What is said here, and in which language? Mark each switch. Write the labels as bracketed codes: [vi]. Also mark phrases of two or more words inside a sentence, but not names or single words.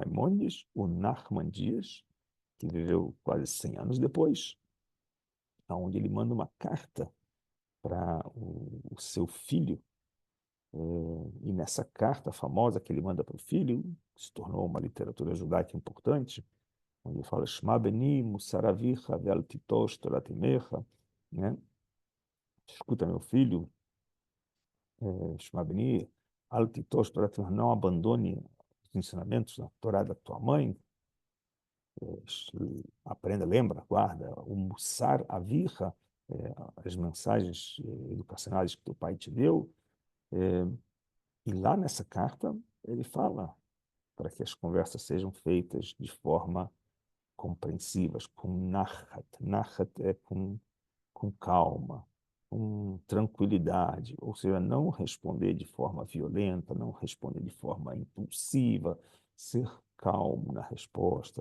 [pt] Maimônides, o Nachman Dias, que viveu quase 100 anos depois, onde ele manda uma carta para o seu filho, e nessa carta famosa que ele manda para o filho, que se tornou uma literatura judaica importante, onde ele fala [he] שמע בני מוסר אביך ואל תטוש תורת אמך, [pt] né? Escuta, meu filho, [he] שמע בני אל תטוש תורת אמך, [pt] não abandone os ensinamentos da Torá da tua mãe, aprenda, lembra, guarda, o [he] מוסר אביך, [pt] as mensagens educacionais que teu pai te deu, e lá nessa carta ele fala para que as conversas sejam feitas de forma compreensivas, com nachat. Nachat é com calma, com tranquilidade, ou seja, não responder de forma violenta, não responder de forma impulsiva, ser calmo na resposta.